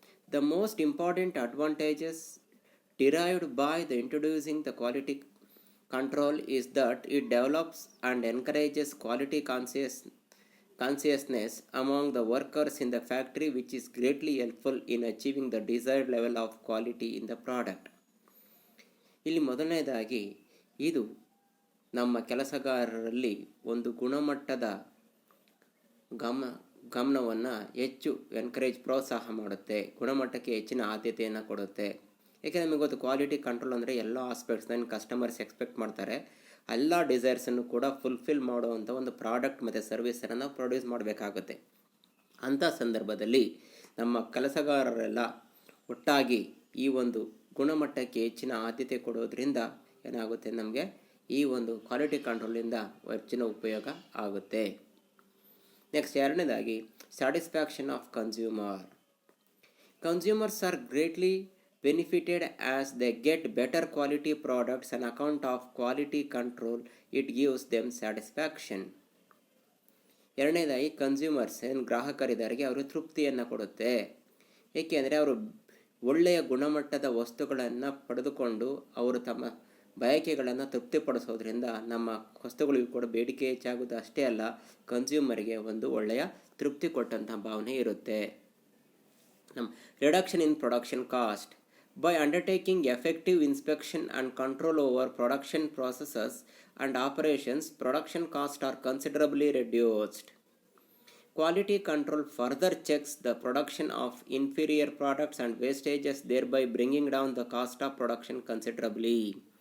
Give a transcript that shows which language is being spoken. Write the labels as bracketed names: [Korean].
[English] The most important advantages derived by the introducing the quality control is that it develops and encourages quality consciousness among the workers in the factory, which is greatly helpful in achieving the desired level of quality in the product. [Kannada] ಇಲ್ಲಿ ಮೊದಲನೇದಾಗಿ ಇದು ನಮ್ಮ ಕೆಲಸಗಾರರಲ್ಲಿ ಒಂದು ಗುಣಮಟ್ಟದ ಗಮನವನ್ನು ಹೆಚ್ಚು ಪ್ರೋತ್ಸಾಹ ಮಾಡುತ್ತೆ, ಗುಣಮಟ್ಟಕ್ಕೆ ಹೆಚ್ಚಿನ ಆದ್ಯತೆಯನ್ನು ಕೊಡುತ್ತೆ. ಏಕೆಂದರೆ ನಮಗೆ ಗೊತ್ತು, ಕ್ವಾಲಿಟಿ ಕಂಟ್ರೋಲ್ ಅಂದರೆ ಎಲ್ಲ ಆಸ್ಪೆಕ್ಟ್ಸ್ನ ಕಸ್ಟಮರ್ಸ್ ಎಕ್ಸ್ಪೆಕ್ಟ್ ಮಾಡ್ತಾರೆ. ಎಲ್ಲ ಡಿಸೈರ್ಸನ್ನು ಕೂಡ ಫುಲ್ಫಿಲ್ ಮಾಡುವಂಥ ಒಂದು ಪ್ರಾಡಕ್ಟ್ ಮತ್ತು ಸರ್ವಿಸನ್ನು ನಾವು ಪ್ರೊಡ್ಯೂಸ್ ಮಾಡಬೇಕಾಗುತ್ತೆ. ಅಂಥ ಸಂದರ್ಭದಲ್ಲಿ ನಮ್ಮ ಕೆಲಸಗಾರರೆಲ್ಲ ಒಟ್ಟಾಗಿ ಈ ಒಂದು ಗುಣಮಟ್ಟಕ್ಕೆ ಹೆಚ್ಚಿನ ಆದ್ಯತೆ ಕೊಡೋದ್ರಿಂದ ಏನಾಗುತ್ತೆ, ನಮಗೆ ಈ ಒಂದು ಕ್ವಾಲಿಟಿ ಕಂಟ್ರೋಲಿಂದ ಹೆಚ್ಚಿನ ಉಪಯೋಗ ಆಗುತ್ತೆ. [English] Next ಎರಡನೇದಾಗಿ satisfaction of consumer. Consumers are greatly benefited as they get better quality products on account of quality control. It gives them satisfaction. [Kannada] ಎರಡನೇದಾಗಿ ಕನ್ಸ್ಯೂಮರ್ಸ್ ಏನು ಗ್ರಾಹಕರಿದ್ದಾರಿಗೆ ಅವರು ತೃಪ್ತಿಯನ್ನು ಕೊಡುತ್ತೆ. ಏಕೆಂದರೆ ಅವರು ಒಳ್ಳೆಯ ಗುಣಮಟ್ಟದ ವಸ್ತುಗಳನ್ನು ಪಡೆದುಕೊಂಡು ಅವರು ತಮ್ಮ ಬಯಕೆಗಳನ್ನು ತೃಪ್ತಿಪಡಿಸೋದ್ರಿಂದ ನಮ್ಮ ವಸ್ತುಗಳಿಗೂ ಕೂಡ ಬೇಡಿಕೆ ಹೆಚ್ಚಾಗೋದು ಅಷ್ಟೇ ಅಲ್ಲ, ಕನ್ಸ್ಯೂಮರ್ಗೆ ಒಂದು ಒಳ್ಳೆಯ ತೃಪ್ತಿ ಕೊಟ್ಟಂಥ ಭಾವನೆ ಇರುತ್ತೆ. [English] Reduction in production cost. By undertaking effective inspection and control over production processes and operations, production costs are considerably reduced. Quality control further checks the production of inferior products and wastages, thereby bringing down the cost of production considerably.